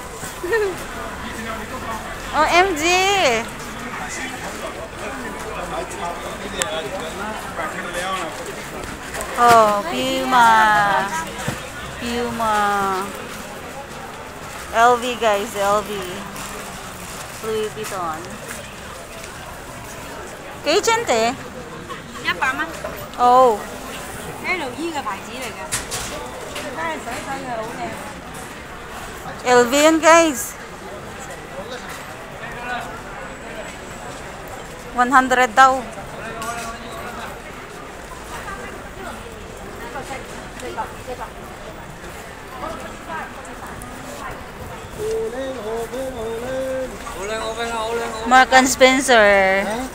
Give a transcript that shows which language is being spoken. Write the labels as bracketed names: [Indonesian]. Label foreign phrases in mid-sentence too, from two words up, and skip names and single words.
[English] OMG! Oh, Puma. Puma. LV guys, LV. Louis Vuitton. Cajun te? [Cantonese] 100 蚊， Oh. LV 嘅牌子嚟嘅，真係水水嘅好靚。 [Filipino] LV yan guys. 100 daw. [English] Mark and Spencer.